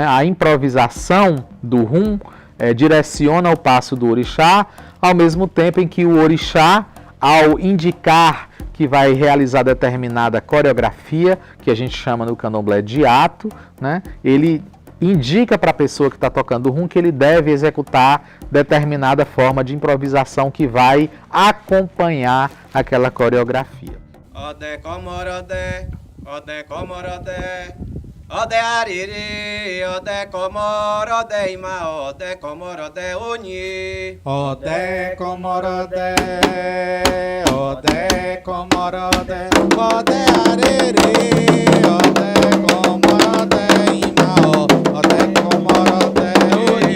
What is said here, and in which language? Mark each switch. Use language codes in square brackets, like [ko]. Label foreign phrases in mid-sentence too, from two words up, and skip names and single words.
[pt] A improvisação do rum direciona o passo do orixá, ao mesmo tempo em que o orixá, ao indicar que vai realizar determinada coreografia, que a gente chama no candomblé de ato, né? Ele indica para a pessoa que está tocando o rum que ele deve executar determinada forma de improvisação que vai acompanhar aquela coreografia. [yo] Ode comorode, ode comorode, ode ariri, ode comorode ima, ode comorode oni. Ode comorode, ode comorode, ode ariri, ode comorode ima, ode comorode oni.